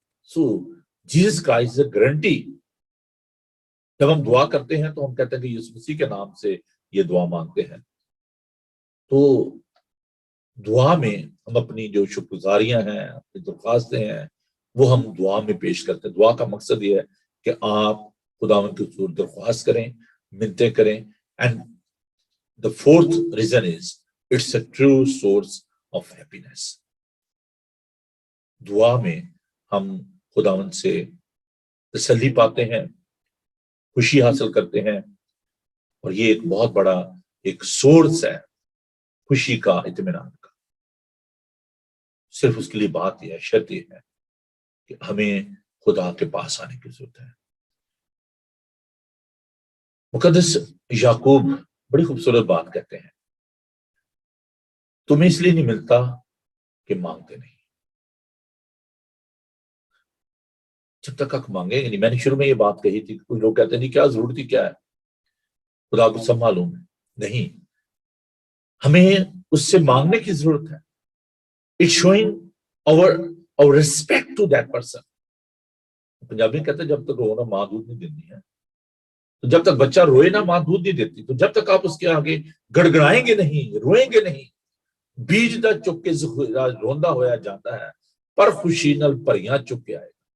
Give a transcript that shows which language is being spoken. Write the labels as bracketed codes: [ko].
[en] So Jesus Christ is a guarantee. [ur] جب ہم دعا کرتے ہیں تو ہم کہتے ہیں کہ یسوع مسیح کے نام سے یہ دعا مانگتے ہیں. تو دعا میں ہم اپنی جو شکر گزاریاں ہیں, اپنی درخواستیں ہیں, وہ ہم دعا میں پیش کرتے ہیں. دعا کا مقصد یہ ہے کہ آپ خداوند کے حضور درخواست کریں, منتیں کریں. [en] And the fourth reason is it's a true source of happiness. [ur] دعا میں ہم خداوند سے تسلی پاتے ہیں, خوشی حاصل کرتے ہیں, اور یہ ایک بہت بڑا ایک سورس ہے خوشی کا, اطمینان کا. صرف اس کے لیے بات یہ ہے, شرط یہ ہے کہ ہمیں خدا کے پاس آنے کی ضرورت ہے. مقدس یعقوب بڑی خوبصورت بات کہتے ہیں, تمہیں اس لیے نہیں ملتا کہ مانگتے نہیں. جب تک حق مانگیں گے نہیں. میں نے شروع میں یہ بات کہی تھی, کچھ لوگ کہتے ہیں نہیں کیا ضرورت ہی کیا ہے, خدا کو سب معلوم ہے. نہیں, ہمیں اس سے مانگنے کی ضرورت ہے. [en] It's showing our respect to that person. [ur] Punjabi کہتے ہیں جب تک رونا ماں دودھ نہیں دیتی ہے, تو جب تک بچہ روئے نا ماں دودھ نہیں دیتی, تو جب تک آپ اس کے آگے گڑگڑائیں گے نہیں, روئیں گے نہیں. [pa] بیج دا چک کے روندا ہویا جاتا ہے, پر خوشی نال پریاں چک کے آئے.